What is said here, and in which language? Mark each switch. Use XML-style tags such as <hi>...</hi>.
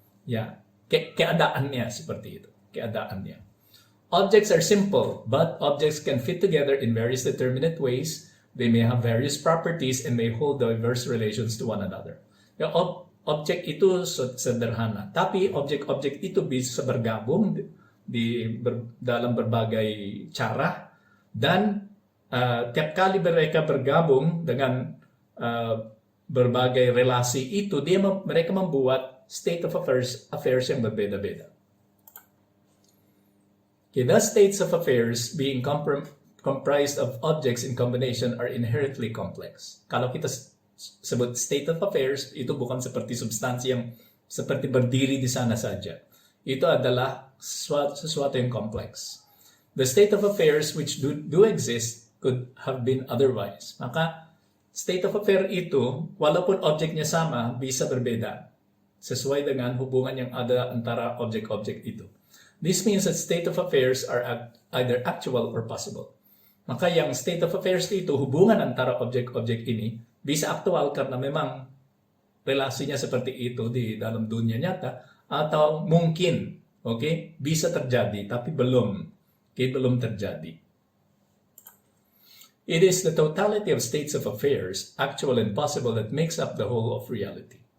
<id>Ya, keadaannya seperti itu. Keadaannya.</id> <en>Objects are simple, but objects can fit together in various determinate ways. They may have various properties and may hold diverse relations to one another.</en> <id>Yung objek itu sederhana, tapi objek-objek itu bisa bergabung dalam berbagai cara, dan tiap kali mereka bergabung dengan berbagai relasi itu, mereka membuat state of affairs yang berbeda-beda.</id> <en>Okay, the states of affairs being comprised of objects in combination are inherently complex.</en> <id>Kalau kita sebut state of affairs, itu bukan seperti substansi yang seperti berdiri di sana saja. Itu adalah sesuatu yang kompleks.</id> <en>The state of affairs which do exist could have been otherwise.</en> <id>Maka state of affair itu, walaupun objeknya sama, bisa berbeda sesuai dengan hubungan yang ada antara objek-objek itu.</id> <en>This means that state of affairs are either actual or possible.</en> <id>Maka yang state of affairs itu, hubungan antara objek-objek ini, bisa aktual karena memang relasinya seperti itu di dalam dunia nyata, atau mungkin, okay, bisa terjadi, tapi belum terjadi.</id> <en>It is the totality of states of affairs, actual and possible, that makes up the whole of reality.</en>